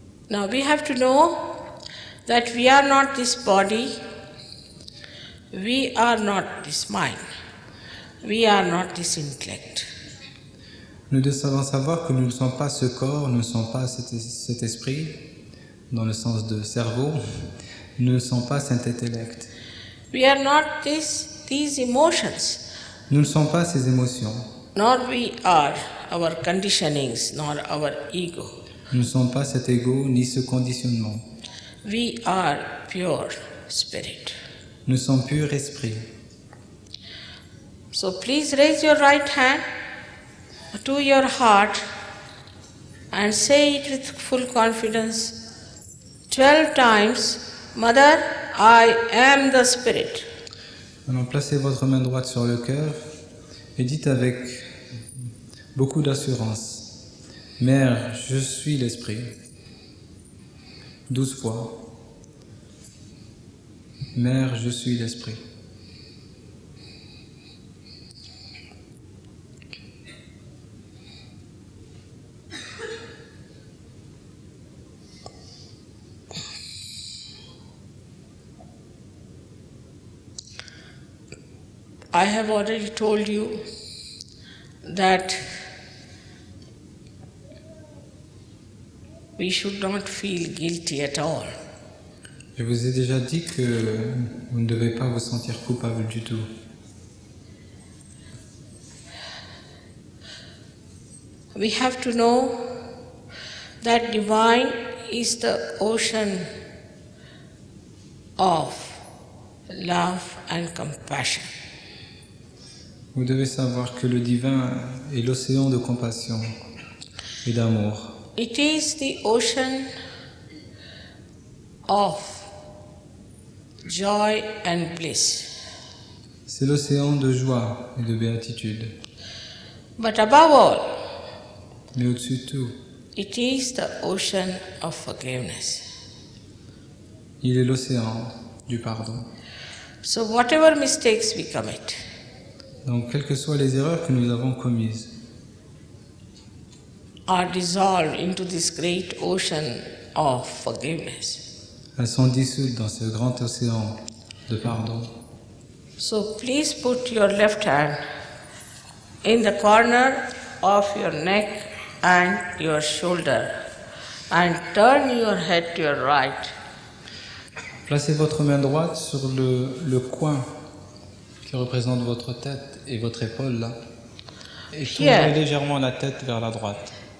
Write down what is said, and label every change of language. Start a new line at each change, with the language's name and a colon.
English: Now we have to know that we are not this body, we are not this mind, we are not this intellect.
French: Nous devons savoir que nous ne sommes pas ce corps, nous ne sommes pas cet esprit, dans le sens de cerveau, nous ne sommes pas cet intellect.
English: We are not these emotions,
French: Nous ne sommes pas ces émotions.
English: nor we are our conditionings, nor our ego.
French: Nous ne sommes pas cet ego ni ce conditionnement.
English: We are pure spirit.
French: Nous sommes pur esprit.
English: So please raise your right hand to your heart and say it with full confidence 12 times, Mother, I am the spirit.
French: Alors placez votre main droite sur le cœur et dites avec beaucoup d'assurance, Mère, je suis l'esprit. 12 fois. Mère, je suis l'esprit.
English: I have already told you that we should not feel guilty at all.
French: Je vous ai déjà dit que vous ne devez pas vous sentir coupable du tout.
English: We have to know that divine is the ocean of love and compassion.
French: Vous devez savoir que le divin est l'océan de compassion et d'amour.
English: It is the ocean of joy and bliss.
French: C'est l'océan de joie et de béatitude.
English: But above all,
French: Mais au-dessus de tout,
English: it is the ocean of forgiveness.
French: il est l'océan du pardon.
English: So whatever mistakes we commit,
French: Donc, quelles que soient les erreurs que nous avons commises,
English: are dissolved into this great ocean of forgiveness.
French: elles sont dissoutes dans ce grand océan de pardon.
English: So please put your left hand in the corner of your neck and your shoulder and turn your head to your right.
French: Placez votre main droite sur le coin qui représente votre tête et votre épaule là. Et tournez légèrement la tête vers la droite.